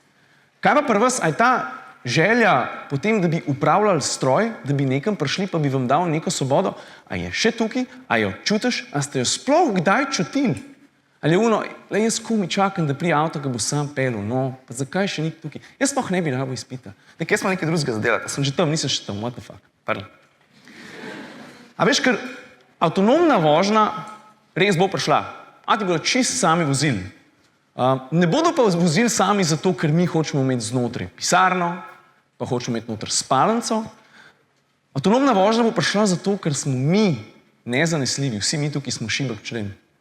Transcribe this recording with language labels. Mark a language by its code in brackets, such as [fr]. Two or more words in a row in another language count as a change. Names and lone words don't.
[sl] Kaj pa pri vas, a je ta želja potem, da bi upravljali stroj, da bi nekam prišli, pa bi vam dal neko svobodo, a je še tukaj, a jo čutiš, a ste jo sploh kdaj čutili? Ali je ono, le jaz komi čakam, da prije avto, ki bo sam pelil, no, pa zakaj še ni tukaj? Jaz sploh ne bi rabo izpita. Nekaj smo nekaj drugega zadelati, sem že tam, nisem še tam, [en] what the fuck, pardon. [sl] A veš, ker avtonomna vožnja res bo prišla. Avti bodo čist sami vozili. Ne bodo pa vozili sami zato, ker mi hočemo imeti znotraj pisarno, pa hočemo imeti noter spalnico. Avtonomna vožnja bo prišla zato, ker smo mi nezanesljivi, vsi mi tukaj smo šibek člen.